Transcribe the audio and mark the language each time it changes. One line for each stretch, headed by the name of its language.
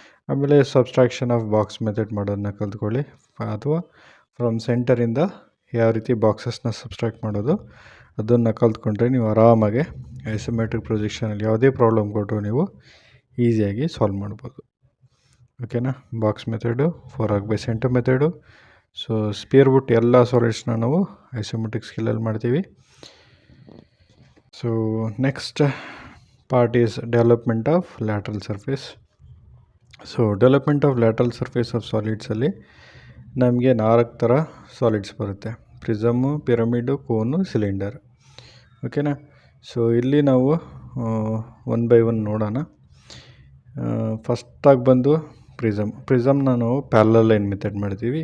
Kannada: ಆಮೇಲೆ subtraction of box method ಮಾಡೋದನ್ನ ಕಲ್ತ್ಕೊಳ್ಳಿ, ಅಥವಾ ಫ್ರಮ್ ಸೆಂಟರಿಂದ ಯಾವ ರೀತಿ ಬಾಕ್ಸಸ್ನ ಸಬ್ಸ್ಟ್ರಾಕ್ಟ್ ಮಾಡೋದು ಅದನ್ನು ಕಲ್ತ್ಕೊಂಡ್ರೆ ನೀವು ಆರಾಮಾಗೆ ಐಸೋಮೆಟ್ರಿಕ್ ಪ್ರೊಜೆಕ್ಷನಲ್ಲಿ ಯಾವುದೇ ಪ್ರಾಬ್ಲಮ್ ಕೊಟ್ಟರು ನೀವು ಈಸಿಯಾಗಿ ಸಾಲ್ವ್ ಮಾಡ್ಬೋದು. ಓಕೆನಾ, box method, 4 arc by centre method. So spear ಬಿಟ್ಟು ಎಲ್ಲ ಸಾಲಿಡ್ಸ್ನ ನಾವು ಐಸೋಮೆಟ್ರಿಕ್ ಸ್ಕೇಲಲ್ಲಿ ಮಾಡ್ತೀವಿ.
English: So next part is development of lateral surface. So development of lateral surface of solids
Kannada: ಅಲ್ಲಿ ನಮಗೆ 4 ಥರ ಸಾಲಿಡ್ಸ್ ಬರುತ್ತೆ: ಪ್ರಿಸಮು, ಪಿರಮಿಡು, ಕೋನು, ಸಿಲಿಂಡರ್. ಓಕೆನಾ, ಸೊ ಇಲ್ಲಿ ನಾವು 1 by 1 ನೋಡೋಣ. ಫಸ್ಟಾಗಿ ಬಂದು ಪ್ರಿಸಮ್ನ ನಾವು ಪ್ಯಾರಲಲ್ ಲೈನ್ ಮೆಥಡ್ ಮಾಡ್ತೀವಿ.